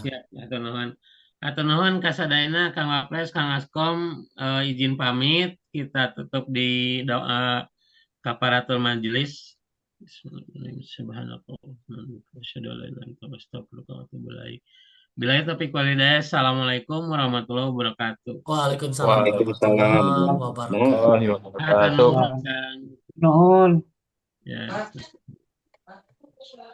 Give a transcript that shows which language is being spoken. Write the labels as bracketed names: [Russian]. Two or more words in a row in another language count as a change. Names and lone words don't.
[Sundanese] siap. Hatur nuhun. Hatur nuhun kasadayana Kang Wapres, Kang Askom izin pamit kita tutup di doa [Arabic] كفارة المجلس. Bismillahirrahmanirrahim. بالله التوفيق والهداية. السلام عليكم ورحمة الله وبركاته. Waalaikumsalam Waalaikumsalam warahmatullahi warahmatullahi wabarakatuh. [Sundanese] Hatur [Arabic] wabarakatuh. [Sundanese] nuhun Wah, Kang. nuhun. Ya.